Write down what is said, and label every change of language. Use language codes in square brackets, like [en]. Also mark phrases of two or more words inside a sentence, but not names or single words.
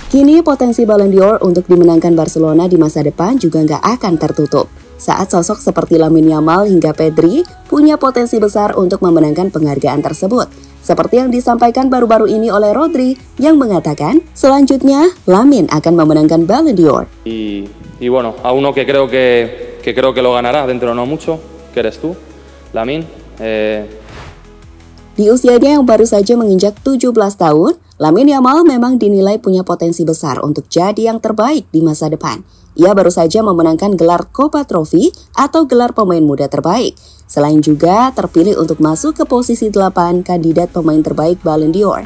[id] Kini potensi Ballon d'Or untuk dimenangkan Barcelona di masa depan juga nggak akan tertutup, saat sosok seperti Lamine Yamal hingga Pedri punya potensi besar untuk memenangkan penghargaan tersebut. Seperti yang disampaikan baru-baru ini oleh Rodri yang mengatakan selanjutnya Lamine akan memenangkan Ballon d'Or. [es] Y bueno, a uno que creo que lo ganará dentro no mucho, que eres tú, Lamine. [id] Di usianya yang baru saja menginjak 17 tahun, Lamine Yamal memang dinilai punya potensi besar untuk jadi yang terbaik di masa depan. Ia baru saja memenangkan gelar Copa Trophy atau gelar pemain muda terbaik. Selain juga terpilih untuk masuk ke posisi 8 kandidat pemain terbaik Ballon d'Or.